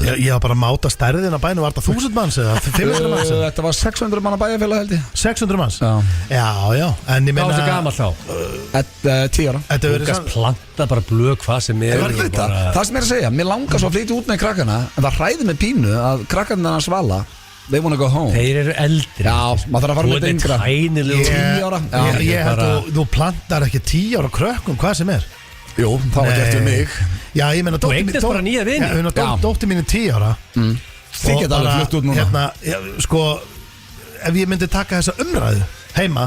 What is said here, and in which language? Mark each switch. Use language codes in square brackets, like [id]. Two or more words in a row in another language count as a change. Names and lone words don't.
[is] Ég var bara að máta stærðin á bænum. Var þetta 1000 manns eða 500 manns? Þetta var 600 manna bæjarfélag held ég. 600 manns? Já, en ég meina... Hvað var þetta gamall þá? 10 ára. Búkast planta bara blöð hvað sem er. Það sem ég er að segja, mér langar svo að flytja út með krakkana. En það hræði mig pínu að krakkarnir hans Svala, [en] they wanna go home. [is] Þeir eru eldri. Já, maður þarf að fara með yngra. 10 ára. Ég held að þú plantar ekki 10 ára krökkum, hvað sem er. Jú, það var gert við mig. Já, ég meina þú eignast bara nýja vini. Dóttir mín er 10 ára. Þið geta alveg flutt út núna. Sko, ef ég myndi taka þessa umræðu heima